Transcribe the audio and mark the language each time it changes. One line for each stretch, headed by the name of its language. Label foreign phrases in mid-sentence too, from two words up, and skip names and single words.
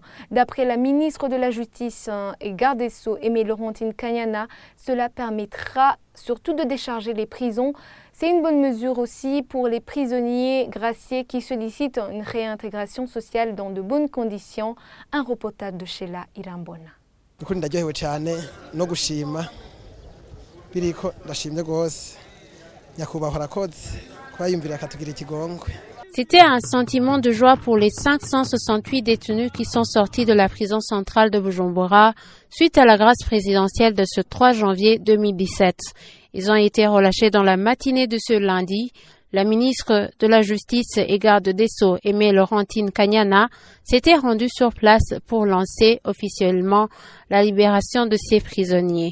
French: D'après la ministre de la Justice et garde des Sceaux, Aimée Laurentine Kanyana, cela permettra surtout de décharger les prisons. C'est une bonne mesure aussi pour les prisonniers graciés qui sollicitent une réintégration sociale dans de bonnes conditions. Un reportage de Sheila Irambona.
Rundi: Ndaryohewe cyane no gushima biriko ndashimye gose nyakubahwa arakoze kwayumvira akatugira ikigongwe.
French: C'était un sentiment de joie pour les 568 détenus qui sont sortis de la prison centrale de Bujumbura suite à la grâce présidentielle de ce 3 janvier 2017. Ils ont été relâchés dans la matinée de ce lundi. La ministre de la Justice et garde des Sceaux, Aimée Laurentine Kanyana, s'était rendue sur place pour lancer officiellement la libération de ces prisonniers.